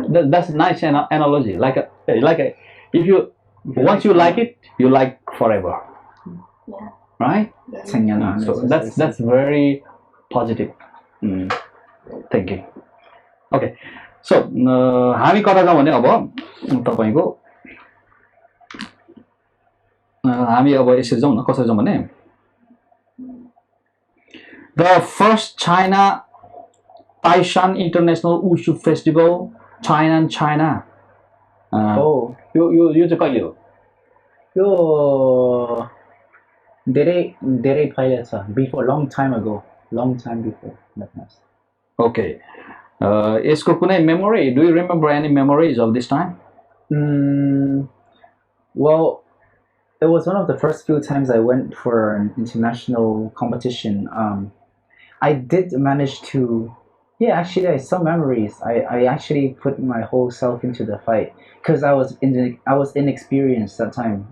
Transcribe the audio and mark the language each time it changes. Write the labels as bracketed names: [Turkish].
[English] that's a nice analogy. Like a if you once you like it, you like forever. Yeah. Right? So that's very positive thinking. Okay. [Nepali] So हामी कता जाउँ भने अब तपाईको हामी अब यसरी जाउँ न कसरी जाउँ भने [English] The first China Taishan International Wushu Festival, China. Oh, [Nepali] यो चाहिँ कहिले हो? yo, धेरै पहिला छ. [English] Before, long time before. Okay. [Nepali] यसको कुनै memory? [English] Do you remember any memories of this time? Well, it was one of the first few times I went for an international competition. I did manage to, yeah, actually, I have some memories. I actually put my whole self into the fight because I was inexperienced that time.